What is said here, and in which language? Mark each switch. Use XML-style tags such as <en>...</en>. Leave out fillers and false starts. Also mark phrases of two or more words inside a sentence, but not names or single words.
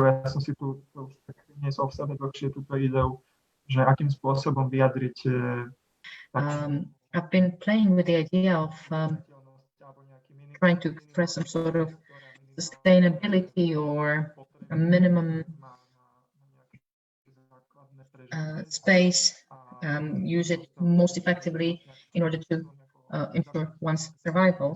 <sk>Ja som si tu už niesol v sebe dlhšie túto ideu, že akým spôsobom vyjadriť.</sk> <en>I've been playing with the idea of trying to express some sort of sustainability or a minimum space, use it most effectively in order to ensure one's survival.</en>